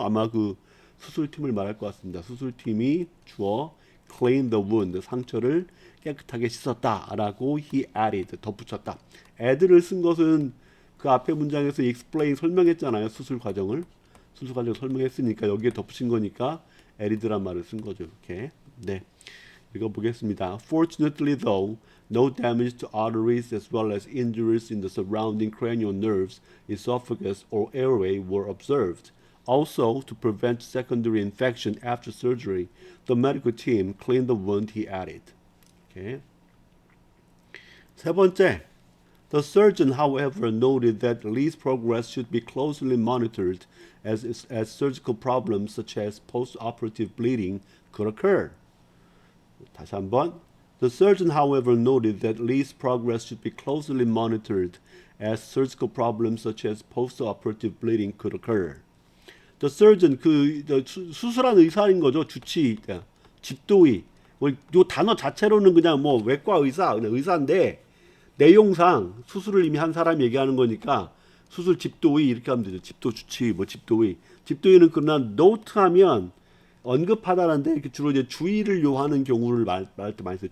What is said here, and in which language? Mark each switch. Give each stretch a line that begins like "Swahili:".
Korean: 아마 그 수술팀을 말할 것 같습니다. 수술팀이 주어
English: clean the wound
Korean: 상처를 깨끗하게 씻었다라고
English: he added
Korean: 덧붙였다. add를 쓴 것은 그 앞에 문장에서 explain 설명했잖아요. 수술 과정을 설명했으니까 여기에 덧붙인 거니까 added란 말을 쓴 거죠. 이렇게. 네. 읽어보겠습니다.
English: Fortunately though, no damage to arteries as well as injuries in the surrounding cranial nerves, esophagus or airway were observed. Also, to prevent secondary infection after surgery, the medical team cleaned the wound, he added. Okay.
Korean: 세 번째,
English: the surgeon, however, noted that Lee's progress should be closely monitored as surgical problems such as post-operative bleeding could occur.
Korean: 다시 한번.
English: The surgeon, however, noted that Lee's progress should be closely monitored as surgical problems such as post-operative bleeding could occur. The surgeon,
Korean: 수술한 의사인 거죠. 주치, 집도의. 이 단어 자체로는 그냥 뭐 외과 의사, 그냥 의사인데 내용상 수술을 이미 한 사람이 얘기하는 거니까 수술 집도의 이렇게 하면 되죠. 집도 주치, 뭐 집도의. 집도의는 그러나 노트하면 언급하다는데 이렇게 주로 이제 주의를 요하는 경우를 말할 때 많이 써요.